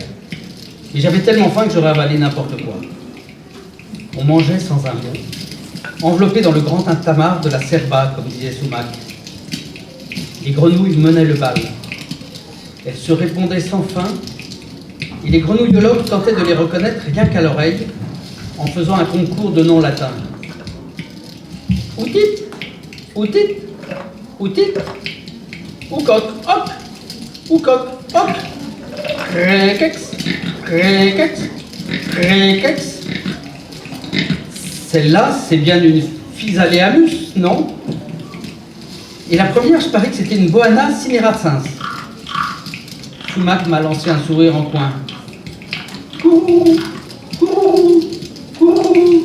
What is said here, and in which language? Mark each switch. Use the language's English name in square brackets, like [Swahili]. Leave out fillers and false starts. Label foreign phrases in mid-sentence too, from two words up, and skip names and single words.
[French] Et j'avais tellement faim que j'aurais avalé n'importe quoi. On mangeait sans un mot, enveloppé dans le grand tintamarre de la serba, comme disait Soumac. Les grenouilles menaient le bal. Elles se répondaient sans fin, et les grenouillologues tentaient de les reconnaître rien qu'à l'oreille, en faisant un concours de noms latins. Outit, outit, outit, oucoc, hoc, oucoc, hoc, créquex, créquex, créquex. Celle-là, c'est bien une Physaléamus, non? Et la première, je parie que c'était une Boana cineracens. Soumac m'a lancé un sourire en coin. Coucou, coucou, coucou.